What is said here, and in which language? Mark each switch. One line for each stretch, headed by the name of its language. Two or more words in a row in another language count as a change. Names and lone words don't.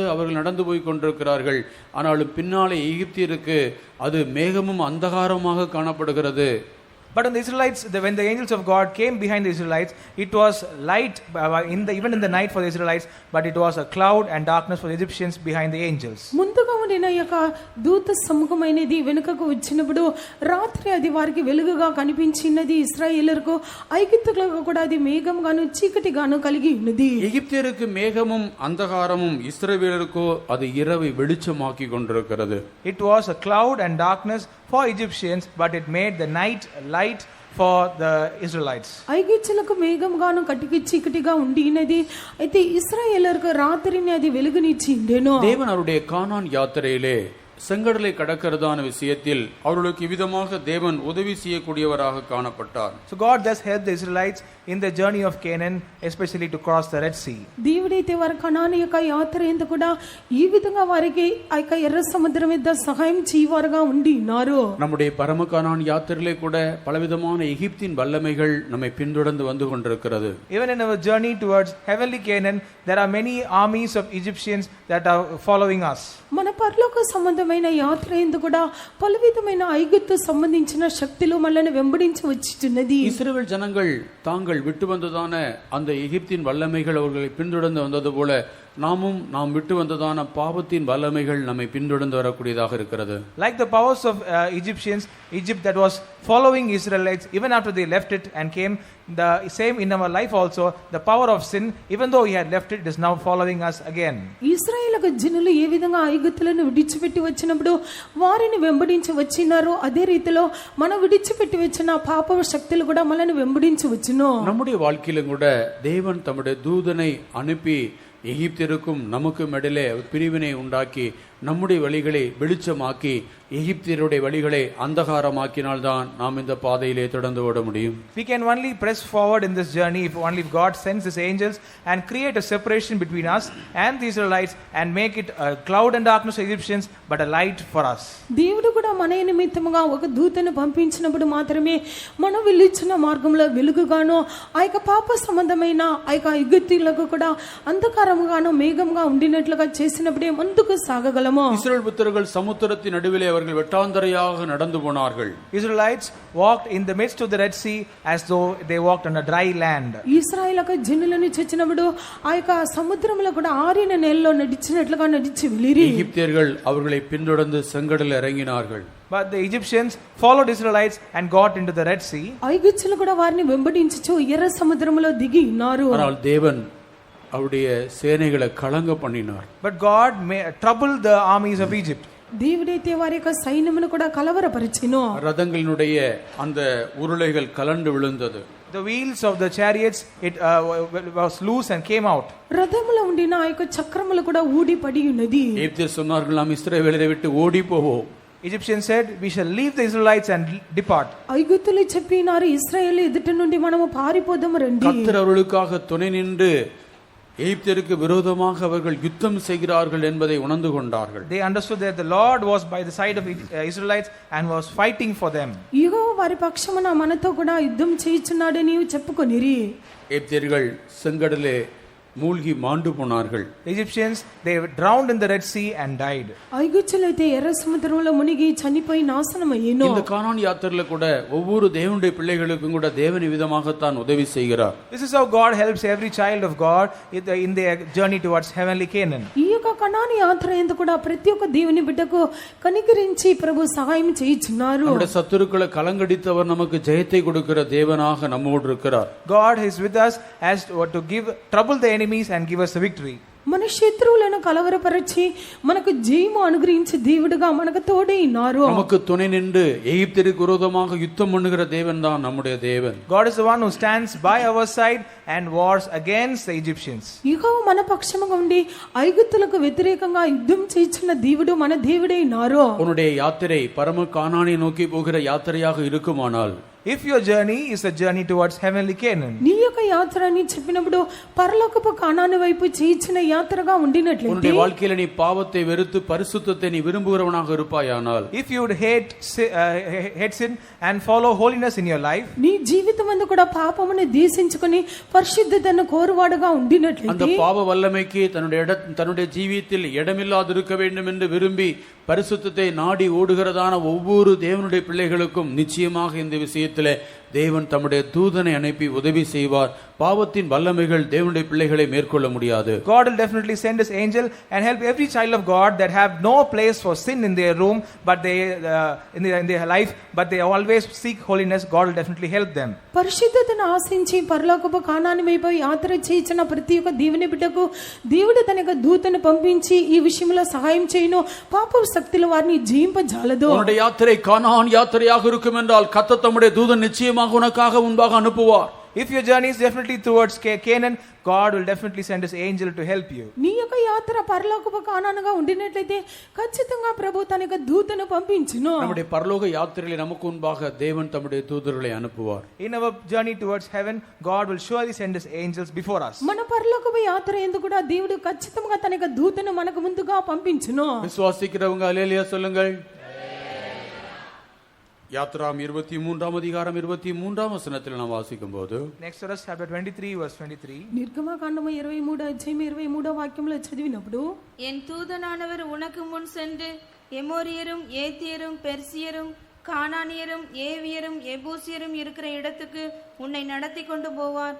Tamil: அவர்கள் நடந்து போய் கொண்டிருக்கிறார்கள். ஆனாலும் பின்னாலே எகிப்தியருக்கு அது மேகமும் அந்தகாரமாக காணப்படுகிறது.
English: But in the Israelites, when the angels of God came behind the Israelites, it was light even in the night for the Israelites, but it was a cloud and darkness for the Egyptians behind the angels.
Telugu: ముందుగా ఉండిన యొక్క దూత సమూహమైనది వెనుకకు వచ్చినప్పుడు రాత్రి అది వారికి వెలుగుగా కనిపించినది ఇశ్రాయేలులకు, ఐగుప్తులకు కూడా అది మేఘంగాను చీకటిగాను కలిగి ఉన్నది.
Tamil: எகிப்தியருக்கு மேகமும் அந்தகாரமும் இஸ்ரவேலருக்கோ அது இரவை வெளிச்சமாக்கி கொண்டிருக்கிறது.
English: It was a cloud and darkness for Egyptians, but it made the night light for the Israelites.
Telugu: ఐగుప్తులకు మేఘంగాను కటికి చీకటిగా ఉండినది, అయితే ఇశ్రాయేలులకు రాత్రిని అది వెలుగునిచ్చి ఉండెను.
Tamil: தேவன் அவருடைய கானான் யாத்திரையிலே செங்கடலை கடக்கிறதான விஷயத்தில் அவர்களுக்கு விதமாக தேவன் உதவி செய்யக்கூடியவராக காணப்பட்டார்.
English: So God just helped the Israelites in the journey of Canaan, especially to cross the Red Sea.
Telugu: దేవుడైతే వారి కనాను యొక్క యాత్ర ఎందు కూడా ఈ విధంగా వారికి ఆ యొక్క ఎర్ర సముద్రం మీద సహాయం చేయవారుగా ఉండి ఉన్నారు.
Tamil: நம்முடைய பரம கானான் யாத்திரையிலே கூட பலவிதமான எகிப்தின் வல்லமைகள் நம்மை பின்தொடர்ந்து வந்து கொண்டிருக்கிறது.
English: Even in our journey towards heavenly Canaan, there are many armies of Egyptians that are following us.
Telugu: మన పరలోక సంబంధమైన యాత్ర ఎందు కూడా పలు విధమైన ఐగుప్తు సంబంధించిన శక్తులు మనల్ని వెంబడించి వచ్చుచున్నది.
Tamil: இஸ்ரவேல் ஜனங்கள் தாங்கள் விட்டு வந்ததான அந்த எகிப்தின் வல்லமைகள் அவர்களை பின்தொடர்ந்து வந்தது போல நாம் விட்டு வந்ததான பாவத்தின் வல்லமைகள் நம்மை பின்தொடர்ந்து வரக்கூடியதாக இருக்கிறது.
English: Like the powers of Egyptians, Egypt that was following Israelites even after they left it and came, the same in our life also, the power of sin, even though he had left it, is now following us again.
Telugu: ఇశ్రాయేలు జనులు ఏ విధంగా ఐగుప్తులను విడిచిపెట్టి వచ్చినప్పుడు వారిని వెంబడించి వచ్చినారో అదే రీతిలో మనం విడిచిపెట్టి వచ్చిన పాప శక్తులు కూడా మనల్ని వెంబడించి వచ్చును.
Tamil: நம்முடைய வாழ்க்கையிலும் கூட தேவன் தம்முடைய தூதனை அனுப்பி எகிப்தியருக்கும் நமக்கும் இடையிலே பிரிவினை உண்டாக்கி நம்முடைய வழிகளை வெளிச்சமாக்கி எகிப்தியருடைய வழிகளை அந்தகாரமாக்கினால்தான் நாம் இந்த பாதையிலே தொடர்ந்து ஓட முடியும்.
English: We can only press forward in this journey if only God sends his angels and create a separation between us and the Israelites and make it a cloud and darkness for Egyptians but a light for us.
Telugu: దేవుడు కూడా మన నిమిత్తముగా ఒక దూతను పంపించినప్పుడు మాత్రమే మనం వెళ్ళిన మార్గంలో వెలుగుగాను ఆ యొక్క పాప సంబంధమైన ఆ యొక్క ఐగుప్తీయులకు కూడా అంధకారముగాను మేఘంగా ఉండినట్లుగా చేసినప్పుడే ముందుకు సాగగలము.
Tamil: இஸ்ரவேல் புத்திரர்கள் சமுத்திரத்தின் நடுவிலே அவர்கள் வெட்டாந்தரையாக நடந்து போனார்கள்.
English: Israelites walked in the midst of the Red Sea as though they walked on a dry land.
Telugu: ఇశ్రాయేలు జనులను చచ్చినప్పుడు ఆ యొక్క సముద్రంలో కూడా ఆరిన నేలలో నడిచినట్లుగా నడిచి వెళ్ళిరి.
Tamil: எகிப்தியர்கள் அவர்களை பின்தொடர்ந்து செங்கடலில் இறங்கினார்கள்.
English: But the Egyptians followed Israelites and got into the Red Sea.
Telugu: ఐగుప్తులు కూడా వారిని వెంబడించుచు ఎర్ర సముద్రంలో దిగి ఉన్నారు.
Tamil: ஆனால் தேவன் அவருடைய சேனைகளை கலங்க பண்ணினார்.
English: But God troubled the armies of Egypt.
Telugu: దేవుడైతే వారి యొక్క సైన్యమును కూడా కలవరపరిచెను.
Tamil: ரதங்களுடைய அந்த உருளைகள் கலண்டு விழுந்தது.
English: The wheels of the chariots was loose and came out.
Telugu: రథములో ఉండిన ఆ యొక్క చక్రములు కూడా ఊడి పడి ఉన్నది.
Tamil: எகிப்தியர் சொன்னார்கள், நாம் இஸ்ரவேலரை விட்டு ஓடி போவோம்.
English: Egyptians said, we shall leave the Israelites and depart.
Telugu: ఐగుప్తులు చెప్పినారు, ఇశ్రాయేలు ఎదుట నుండి మనము పారిపోదాము రండి.
Tamil: கர்த்தர் அவர்களுக்காக துணை நின்று எகிப்தியருக்கு விரோதமாக அவர்கள் யுத்தம் செய்கிறார்கள் என்பதை உணர்ந்து கொண்டார்கள்.
English: They understood that the Lord was by the side of Israelites and was fighting for them.
Telugu: యెహోవా వారి పక్షమున మనతో కూడా యుద్ధం చేయుచున్నాడని చెప్పుకొనిరి.
Tamil: எகிப்தியர்கள் செங்கடலே மூழ்கி மாண்டு போனார்கள்.
English: Egyptians, they drowned in the Red Sea and died.
Telugu: ఐగుప్తులైతే ఎర్ర సముద్రంలో మునిగి చనిపోయి నాశనమయ్యేను.
Tamil: இந்த கானான் யாத்திரையில கூட ஒவ்வொரு தேவனுடைய பிள்ளைகளுக்கும் கூட தேவன் விதமாகத்தான் உதவி செய்கிறார்.
English: This is how God helps every child of God in their journey towards heavenly Canaan.
Telugu: ఈ యొక్క కనాను యాత్ర ఎందు కూడా ప్రతి ఒక్క దేవుని బిడ్డకు కనికరించి ప్రభు సహాయం చేయుచున్నారు.
Tamil: நம்முடைய சத்துருக்களை கலங்கடித்தவர் நமக்கு ஜெயத்தை கொடுக்கிற தேவனாக நம்மோடு இருக்கிறார்.
English: God is with us as to give trouble the enemies and give us the victory.
Telugu: మన శత్రువులను కలవరపరిచి మనకు జయము అనుగ్రహించి దేవుడుగా మనకు తోడే ఉన్నారు.
Tamil: நமக்கு துணை நின்று எகிப்திற்கு விரோதமாக யுத்தம் பண்ணுகிற தேவன் தான் நம்முடைய தேவன்.
English: God is the one who stands by our side and wars against the Egyptians.
Telugu: యెహోవా మన పక్షముగా ఉండి ఐగుప్తులకు వ్యతిరేకంగా యుద్ధం చేయించిన దేవుడు మన దేవుడే ఉన్నారు.
Tamil: உன்னுடைய யாத்திரை பரம கானானை நோக்கி போகிற யாத்திரையாக இருக்குமானால்,
English: If your journey is a journey towards heavenly Canaan,
Telugu: నీ యొక్క యాత్ర అని చెప్పినప్పుడు పరలోకపు కానాను వైపు చేయించిన యాత్రగా ఉండినట్లయితే,
Tamil: உன்னுடைய வாழ்க்கையில நீ பாவத்தை வெறுத்து பரிசுத்தத்தை நீ விரும்புகிறவனாக இருப்பாயானால்,
English: if you would hate sin and follow holiness in your life,
Telugu: నీ జీవితమందు కూడా పాపమును దేశించుకొని పరిశుద్ధతను కోరువాడుగా
Tamil: அந்த
Telugu: ఉండినట్లయితే,
Tamil: பாவ வல்லமைக்கு தன்னுடைய ஜீவியத்தில் இடமில்லாதிருக்க வேண்டும் என்று விரும்பி பரிசுத்தத்தை நாடி ஓடுகிறதான ஒவ்வொரு தேவனுடைய பிள்ளைகளுக்கும் நிச்சயமாக இந்த விஷயத்திலே தேவன் தம்முடைய தூதனை அனுப்பி உதவி செய்வார். பாவத்தின் வல்லமைகள் தேவனுடைய பிள்ளைகளை மேற்கொள்ள முடியாது.
English: God will definitely send his angel and help every child of God that have no place for sin in their room, but they in their life, but they always seek holiness. God will definitely help them.
Telugu: పరిశుద్ధతను ఆశించి పరలోకపు కానాను వైపు యాత్ర చేయించిన ప్రతి ఒక్క దేవుని బిడ్డకు దేవుడు తన యొక్క దూతను పంపించి ఈ విషయంలో సహాయం చేయను. పాప శక్తుల వారిని జయింపజాలదు.
Tamil: உன்னுடைய யாத்திரை கானான் யாத்திரையாக இருக்கும் என்றால் கர்த்தர் தம்முடைய தூதன் நிச்சயமாக உனக்காக முன்பாக அனுப்புவார்.
English: If your journey is definitely towards Canaan, God will definitely send his angel to help you.
Telugu: నీ యొక్క యాత్ర పరలోకపు కానానుగా ఉండినట్లయితే ఖచ్చితంగా ప్రభు తన యొక్క దూతను పంపించును.
Tamil: நம்முடைய பரலோக யாத்திரையிலே நமக்கு முன்பாக தேவன் தம்முடைய தூதர்களை அனுப்புவார்.
English: In our journey towards heaven, God will surely send his angels before us.
Telugu: మన పరలోకపు యాత్ర ఎందుకు కూడా దేవుడు ఖచ్చితంగా తన యొక్క దూతను మనకు ముందుగా పంపించును.
Tamil: விசுவாசிக்கிறவங்க அல்லேலூயா சொல்லுங்கள். யாத்ராம் 23ஆம் அதிகாரம் 23ஆம் வசனத்தில் நாம் வாசிக்கும் போது,
English: Exodus chapter 23 verse 23.
Telugu: నిర్గమకాండము 23 అధ్యాయం 23 వాక్యంలో చదివినప్పుడు,
Tamil: என் தூதனானவர் உனக்கு முன் சென்று எமோரியரும் ஏத்தியரும் பெர்சியரும் கானானியரும் ஏவியரும் எபூசியரும் இருக்கிற இடத்துக்கு உன்னை நடத்தி கொண்டு போவார்.